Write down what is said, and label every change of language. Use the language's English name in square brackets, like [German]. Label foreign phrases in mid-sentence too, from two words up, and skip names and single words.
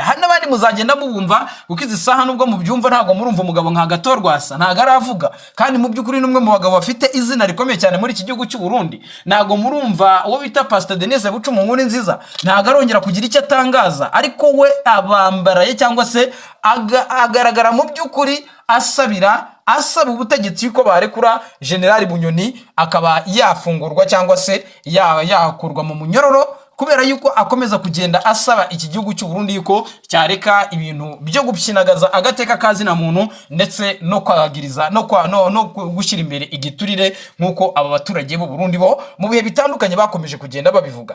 [Kinyarwanda] Hari n'abandi muzagenda mubumva kuko izi saha nubwo mubyumva ntago murumva umugabo nka Gatorwasa ntago aravuga, kandi mu by'ukuri n'umwe mu bagabo bafite izina rikomeye cyane muri iki gihugu cy'u Burundi. Ntago murumva uwo bita Pastor Denise Bucuma Nkuru Nziza, ntago arongera kugira icyo atangaza. Ariko we abambaraye cyangwa se agaragara mu by'ukuri asabira asaba ubutegetsi ko barekura General Bunyoni akaba yafungurwa cyangwa se yakurwa mu munyororo, kubera yuko akomeza kugenda asaba iki gihugu cy'u Burundi yuko cyareka ibintu byo gupyinagaza agateka kazina muntu ndetse no kwagiriza no gushyira imbere igiturire nk'uko aba baturage b'u Burundi bo mu bihe bitandukanye bakomeje kugenda babivuga.